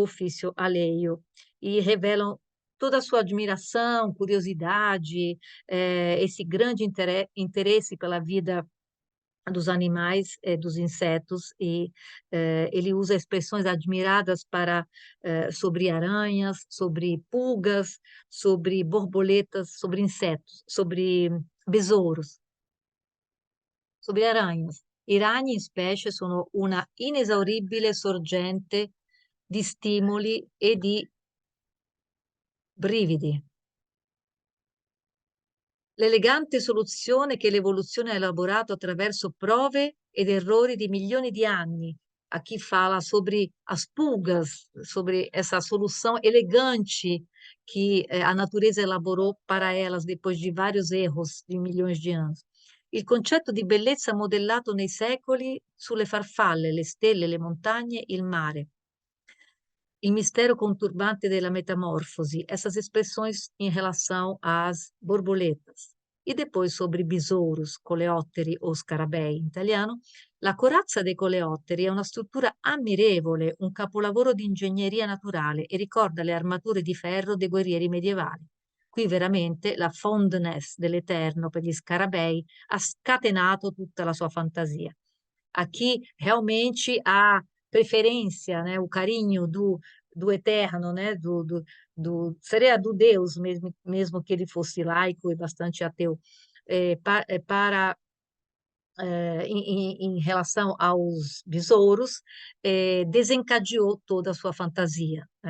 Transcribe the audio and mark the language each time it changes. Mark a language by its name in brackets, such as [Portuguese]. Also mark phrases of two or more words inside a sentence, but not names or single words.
[Portuguese] ofício alheio, e revelam toda a sua admiração, curiosidade, esse grande interesse pela vida dos animais, dos insetos, e ele usa expressões admiradas para sobre aranhas, sobre pulgas, sobre borboletas, sobre insetos, sobre besouros, sobre aranhas. [Italian] I ragni in specie sono una inesauribile sorgente di stimoli e di brividi. L'elegante soluzione che l'evoluzione ha elaborato attraverso prove ed errori de milioni de anni. [Portuguese] Aqui fala sobre as pulgas, sobre essa solução elegante que a natureza elaborou para elas depois de vários erros de milhões de anos. [Italian] Il concetto di bellezza modellato nei secoli sulle farfalle, le stelle, le montagne, il mare. Il mistério conturbante della metamorfose, [Portuguese] essas expressões em relação às borboletas. E depois sobre besouros, [Italian] coleotteri o scarabei in italiano. La corazza dei coleotteri è una struttura ammirevole, un capolavoro di ingegneria naturale e ricorda le armature di ferro dei guerrieri medievali. Qui veramente la fondness dell'Eterno per gli scarabei ha scatenato tutta la sua fantasia. [Portuguese] Aqui realmente a preferência, né, o carinho do eterno, né, seria do Deus mesmo, mesmo que ele fosse laico e bastante ateu, para em relação aos besouros, desencadeou toda a sua fantasia, né?